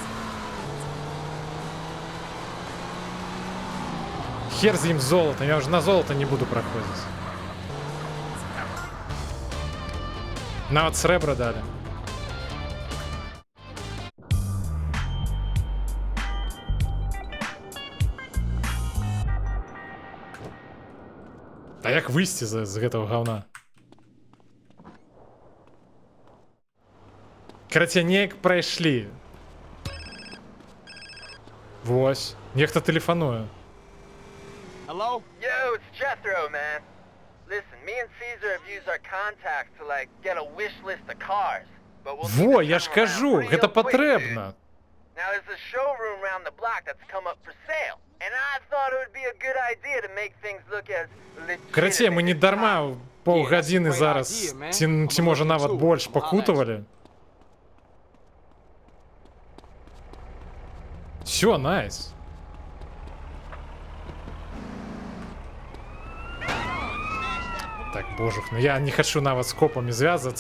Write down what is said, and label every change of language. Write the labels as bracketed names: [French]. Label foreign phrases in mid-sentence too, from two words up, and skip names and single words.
[Ukrainian] Хер з ім золотом, я вже на золото не буду проходити. [Belarusian] Нават сребра дали. А як выйсці з гэтага гаўна? Карацей, неяк прайшлі. Вось. Нехта тэлефануе. [English] Hello? Yo, it's Jethro, man. Listen, me and Caesar have used our contacts to, like, get a wish list of cars. But we'll [Belarusian] Во, я ж кажу, гэта патрэбна. [English] Now, there's a showroom around the block that's come up for sale. And I thought it would be a good idea to make things look as legitimate. [Belarusian] Карацей, мы не дарма паўгадзіны зараз, ці можа нават больш пакутавалі. [Russian] Всё, найс. [Belarusian] Так, божух, ну я не хочу нават с копами звязываться.